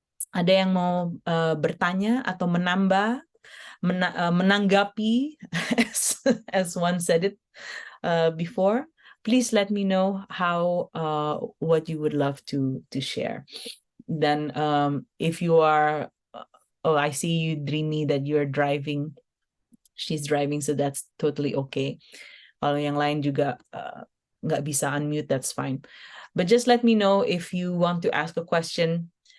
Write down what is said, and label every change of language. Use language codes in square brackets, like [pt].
[id] Ada yang mau bertanya atau menambah, menanggapi, [en] as one said it before? Please let me know how what you would love to share. Then, if you are, I see you, Dreamy, that you're driving. She's driving, so that's totally okay. [id] Kalau yang lain juga nggak bisa unmute, [en] that's fine. But just let me know if you want to ask a question.